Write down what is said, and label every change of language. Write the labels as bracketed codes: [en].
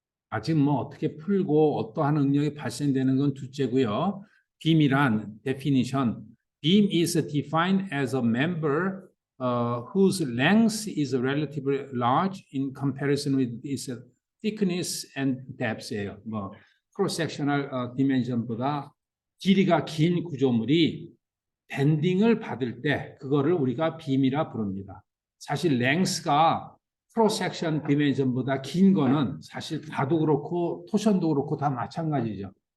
[ko] 아직 뭐 어떻게 풀고 어떠한 응력이 발생되는 건 둘째고요. 빔이란 definition. [en] Beam is defined as a member whose length is relatively large in comparison with its thickness and depth예요. [ko] 뭐 크로스 섹셔널 디멘션보다 길이가 긴 구조물이 밴딩을 받을 때 그거를 우리가 빔이라 부릅니다. 사실 랭스가 크로스 섹션 디멘션보다 긴 거는 사실 다도 그렇고 토션도 그렇고 다 마찬가지죠.